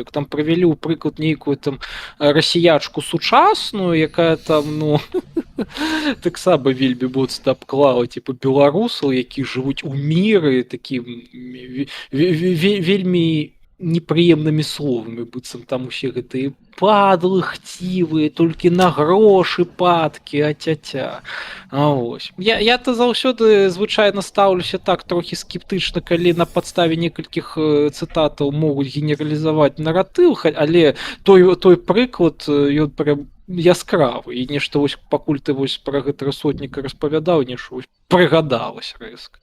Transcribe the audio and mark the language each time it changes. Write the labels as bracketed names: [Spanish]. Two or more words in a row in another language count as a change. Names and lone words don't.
[Belarusian] Так там прывялі ў прыклад нейкую там расіячку сучасную, якая там, ну, таксама вельмі моцна абклала, типу, беларусаў, які жывуць у міры такім вельмі непрыемнымі словамі, быццам там усе гэтыя падлы, хцівыя, толькі на грошы падкі, аця-ця. Ось. Я-то заўсёды звычайна стаўлюся так трохі скептычна, калі на падставе некалькіх цытатаў могуць генералізаваць наратыў, але той прыклад, ён прям яскравы і нешта вось пакуль ты вось пра гэтага сотніка распавядаў, нешта вось прыгадалася рэзка.